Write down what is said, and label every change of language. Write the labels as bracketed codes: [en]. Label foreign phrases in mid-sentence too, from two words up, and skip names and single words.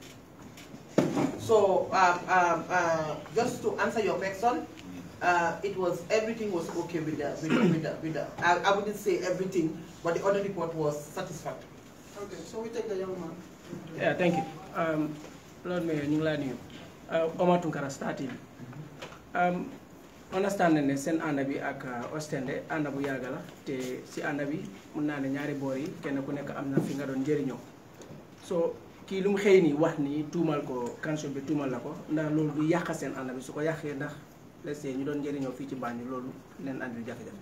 [en] So, just to answer your question, everything was okay with the I wouldn't say everything, but the audit report was satisfactory. Okay, so we take the young man. Yeah, thank you. Lord Mayor, [wo] ñu ngi laa nuyu. [en] Omar Tunkara starting. [wo] Understand ne seen ànd bi ak Ostende ànd bu yàgg la te si ànd bi mun naa ne ñaari boor yi kenn ku nekk am na fi nga doon njëriñoo. So kii lu mu xëy nii wax nii tuumal ko council bi tuumal la ko ndax loolu du yàq seen ànd bi su ko yàqee ndax [en] let's say [wo] ñu doon njëriñoo fii ci Banjul loolu leen andil jafe-jafe.